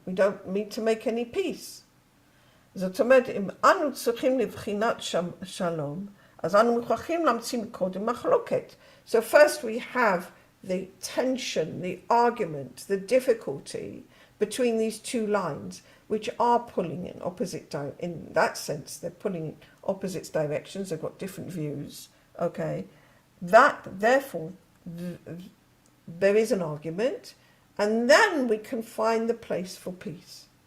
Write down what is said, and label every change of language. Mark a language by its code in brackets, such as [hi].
[en] We don't need to make any peace. [he] זאת אומרת, אם אנו צריכים לבחינת שלום, אז אנו מוכרחים להמציא קודם מחלוקת. [en] So first we have the tension, the argument, the difficulty between these two lines, which are pulling in opposite in that sense, they're pulling in opposite directions, they've got different views, okay? That, therefore, there is an argument, and then we can find the place for peace.